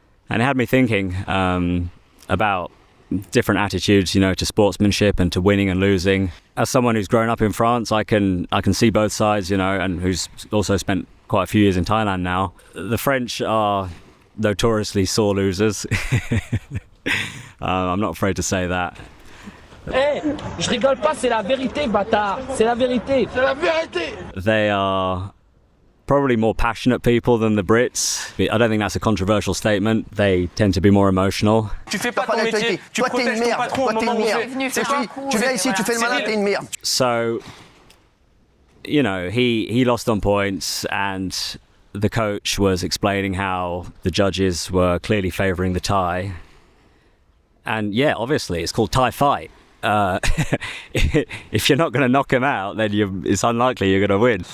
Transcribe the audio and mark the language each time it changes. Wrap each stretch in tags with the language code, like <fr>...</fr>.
<en>And it had me thinking about different attitudes, you know, to sportsmanship and to winning and losing. As someone who's grown up in France, I can see both sides, you know, and who's also spent quite a few years in Thailand now. The French are notoriously sore losers. I'm not afraid to say that.</en> <fr>Hey, je rigole pas, c'est la vérité, bâtard. C'est la vérité. C'est la vérité.</fr> <en>They are probably more passionate people than the Brits. I don't think that's a controversial statement. They tend to be more emotional.</en> <fr>Tu fais pas ton métier. Tu protèges ton patron au moment où Tu viens ici, tu fais le malin, t'es une merde.</fr> <en>So, you know, he lost on points, and the coach was explaining how the judges were clearly favouring the Thai. And yeah, obviously, it's called Thai Fight. If you're not going to knock him out, then it's unlikely you're going to win.</en>